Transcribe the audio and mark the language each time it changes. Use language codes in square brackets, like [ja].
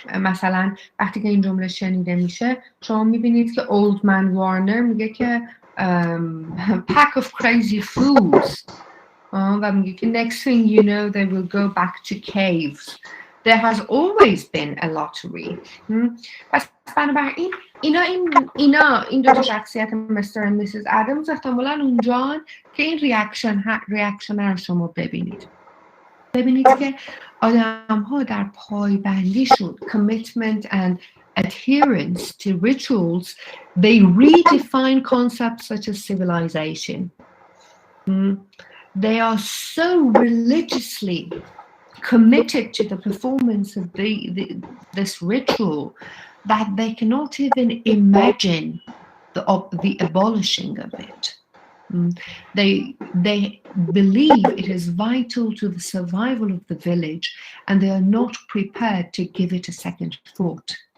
[fa] مثلا وقتی که این جمله شنیده میشه شما میبینید که اولد من وارنر میگه که [en] pack of crazy fools [fa] و میگه که [en] next thing you know they will go back to caves. There has always been a lottery. [fa] پس بنابراین این دو تا شخصیت مستر و میسیز ادمز احتمالاً اونجان که این ریاکشن رو شما ببینید که آدم ها در پایبندیشون [en] commitment and adherence to rituals, they redefine concepts such as civilization. They are so religiously committed to the performance of this ritual that they cannot even imagine the abolishing of it. They believe it is vital to the survival of the village, and they are not prepared to give it a second thought.